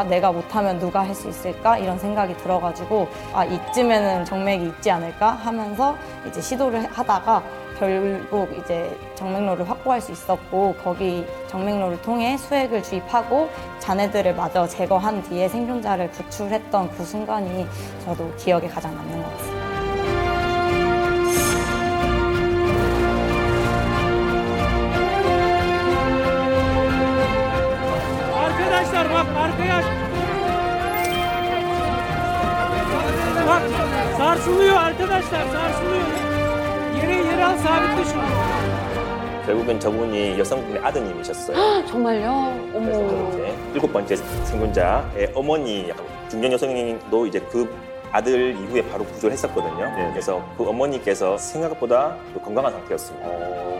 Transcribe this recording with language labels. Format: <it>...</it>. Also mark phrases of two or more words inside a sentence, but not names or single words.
<ko>내가 못하면 누가 할 수 있을까? 이런 생각이 들어가지고 이쯤에는 정맥이 있지 않을까? 하면서 이제 시도를 하다가 결국 이제 정맥로를 확보할 수 있었고 거기 정맥로를 통해 수액을 주입하고 잔해들을 마저 제거한 뒤에 생존자를 구출했던 그 순간이 저도 기억에 가장 남는 것 같습니다.</ko> <tr>Arkadaşlar bak arkaya bak sarsılıyor arkadaşlar sarsılıyor. Yere al sabitle şunu.</tr> <ko>결국엔 저분이 여성분의 아드님이셨어요. 정말요? 그래서 어머. 이제 7번째 생존자의 어머니, 중년 여성도 이제 그 아들 이후에 바로 구조를 했었거든요. 그래서 그 어머니께서 생각보다 건강한 상태였습니다.</ko>